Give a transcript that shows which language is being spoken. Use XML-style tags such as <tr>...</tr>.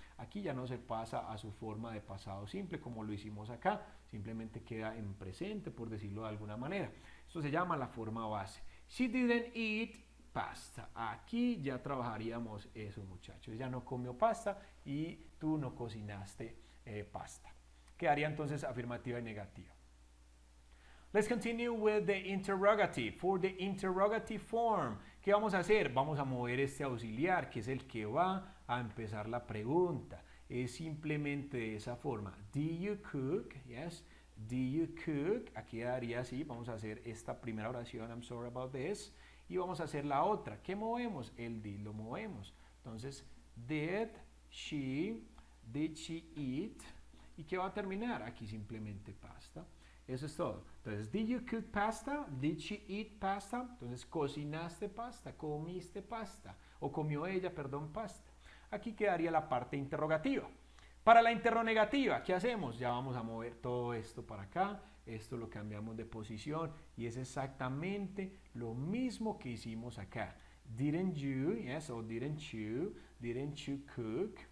<es>aquí ya no se pasa a su forma de pasado simple como lo hicimos acá, simplemente queda en presente, por decirlo de alguna manera. Esto se llama la forma base.</es> <en>She didn't eat pasta.</en> <es>Aquí ya trabajaríamos eso, muchachos. Ella no comió pasta y tú no cocinaste pasta. Quedaría entonces afirmativa y negativa.</es> <en>Let's continue with the interrogative. For the interrogative form,</en> <es>¿qué vamos a hacer? Vamos a mover este auxiliar, que es el que va a empezar la pregunta. Es simplemente de esa forma.</es> <en>Do you cook? Yes. Do you cook?</en> <es>Aquí quedaría así. Vamos a hacer esta primera oración.</es> <en>I'm sorry about this.</en> <es>Y vamos a hacer la otra. ¿Qué movemos? El did lo movemos. Entonces,</es> <en>did she eat?</en> <es>¿Y qué va a terminar? Aquí simplemente pasta. Eso es todo. Entonces,</es> <en>did you cook pasta? Did she eat pasta?</en> <es>Entonces, cocinaste pasta, comiste pasta. O comió ella, perdón, pasta. Aquí quedaría la parte interrogativa. Para la interrogativa, ¿qué hacemos? Ya vamos a mover todo esto para acá. Esto lo cambiamos de posición. Y es exactamente lo mismo que hicimos acá.</es> <en>Didn't you, yes, o didn't you cook?</en>